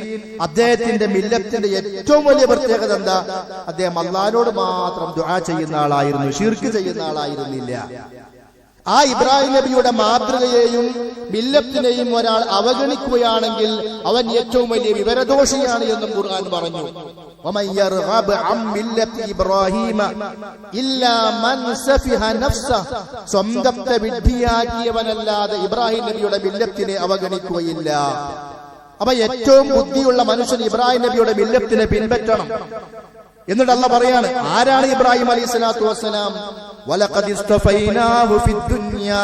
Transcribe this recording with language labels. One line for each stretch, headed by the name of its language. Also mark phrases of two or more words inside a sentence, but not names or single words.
Malayalam: അദ്ദേഹത്തിന്റെ മില്ലത്തിന്റെ ഏറ്റവും വലിയ പ്രത്യേകത എന്താ? അദ്ദേഹം അല്ലാഹുവോട് മാത്രം ദുആ ചെയ്യുന്ന ആളായിരുന്നു, ശിർക്ക് ചെയ്യുന്ന ആളായിരുന്നില്ല. ആ ഇബ്രാഹിം നബിയുടെ മാതൃകയെയും മില്ലത്തിനെയും ഒരാൾ അവഗണിക്കുകയാണെങ്കിൽ അവൻ ഏറ്റവും വലിയ വിവരദോഷിയാണ് എന്നും ഖുർആൻ പറഞ്ഞു.
Arabic: ومن يرغب عن ملة إبراهيم إلا من سفه نفسه.
Malayalam: സ്വന്തത്തെ വിഡ്ഢിയാക്കിയവനല്ലാതെ ഇബ്രാഹിം നബിയുടെ മില്ലത്തിനെ അവഗണിക്കുകയില്ല. അപ്പൊ ഏറ്റവും ബുദ്ധിയുള്ള മനുഷ്യൻ ഇബ്രാഹിം നബിയുടെ മില്ലത്തിനെ പിൻപറ്റണം. എന്നിട്ട് അല്ലാഹ് പറയാണ്, ആരാണ് ഇബ്രാഹിം
Arabic: عليه الصلاة والسلام? ولقد اصطفيناه في الدنيا.